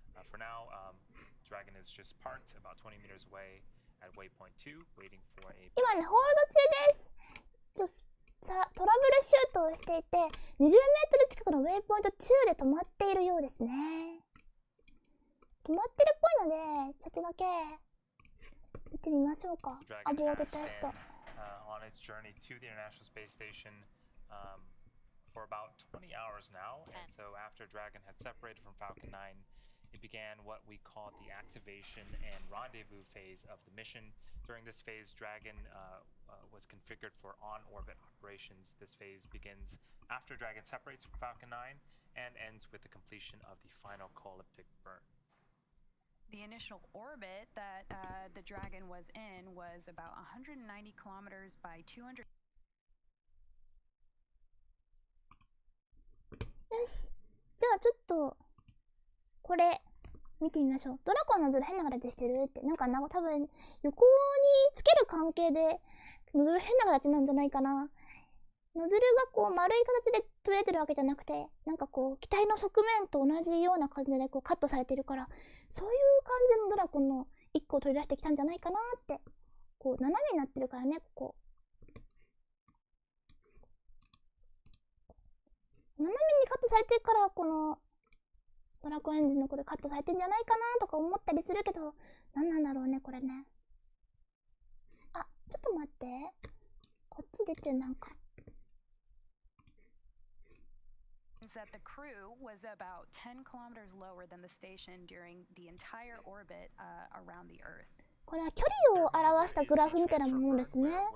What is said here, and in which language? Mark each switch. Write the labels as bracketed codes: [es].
[en] For now, Dragon is just parked about 20 meters away at waypoint 2, waiting for a. [ja] 今ね、ホールド中です。トラブルシュートをしていて、20メートル近くのウェイポイント2で止まっているようですね。止まってるっぽいので、ちょっとだけ見てみましょうか。アボートテスト。 [en] On its journey to the International Space Station for about 20 hours now. And so after Dragon had separated from Falcon 9, it began what we call the activation and rendezvous phase of the mission. During this phase, Dragon was configured for on-orbit operations. This phase begins after Dragon separates from Falcon 9 and ends with the completion of the final co-elliptic burn. The initial orbit that the Dragon was in was about 190 kilometers by 200. [ja] よし。じゃあちょっと、これ、見てみましょう。ドラコンのノズル変な形してるって。なんか多分、横につける関係で、ノズル変な形なんじゃないかな。ノズルがこう丸い形で取れてるわけじゃなくて、なんかこう機体の側面と同じような感じでこうカットされてるから、そういう感じのドラコンの1個を取り出してきたんじゃないかなって。こう斜めになってるからね、ここ。斜めにカットされてるから、このドラコンエンジンのこれカットされてんじゃないかなとか思ったりするけど、何なんだろうね、これね。あ、ちょっと待って。こっち出てなんか。 [en] That the crew was about 10 kilometers lower than the station during the entire orbit around the Earth. [ja] これは距離を表したグラフみたいなものですね。